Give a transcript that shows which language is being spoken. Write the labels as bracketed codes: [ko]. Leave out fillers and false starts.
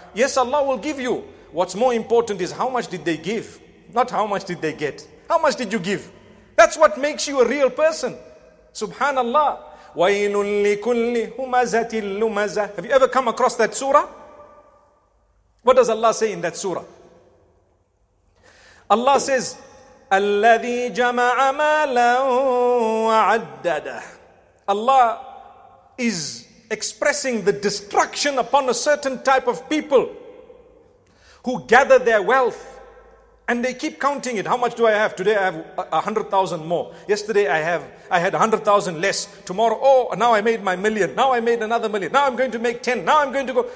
[en] Yes, Allah will give you. What's more important is how much did they give, not how much did they get. How much did you give? That's what makes you a real person. [ar] Subhanallah. وَيْلٌ لِكُلِّ هُمَزَةٍ لُمَزَةٍ. [en] Have you ever come across that surah? What does Allah say in that surah? Allah says, [ar] الَّذِي جَمَعَ مَالًا وَعَدَّدَهُ. [en] Allah is expressing the destruction upon a certain type of people who gather their wealth and they keep counting it. How much do I have? Today I have 100,000 more. Yesterday I had 100,000 less. Tomorrow, oh, now I made my million. Now I made another million. Now I'm going to make 10. Now I'm going to go.